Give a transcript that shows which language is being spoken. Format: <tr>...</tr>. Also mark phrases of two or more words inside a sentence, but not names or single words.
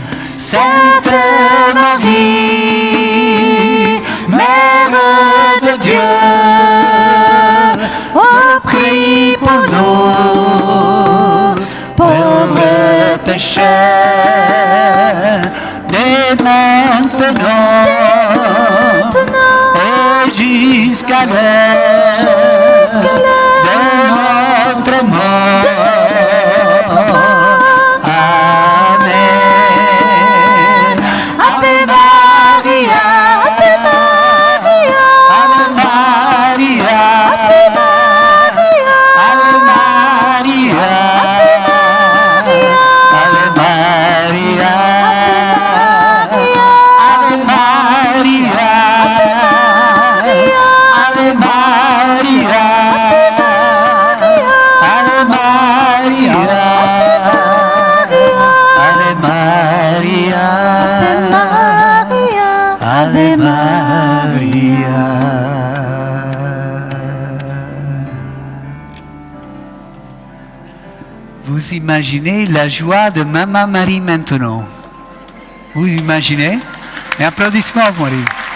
<fr>Sainte Marie, Mère de Dieu, oh, prie pour nous, pauvres pécheurs, dès maintenant et jusqu'à l'heure de notre mort. Amen.</fr> <la>Ave Maria. Ave Maria. Ave Maria. Ave Maria. Ave Maria. Ave Maria. Ave Maria. Ave Maria. Ave Maria. Ave Maria.</la> <fr>Vous imaginez la joie de Maman Marie maintenant? Vous imaginez? Et applaudissements pour Marie.</fr>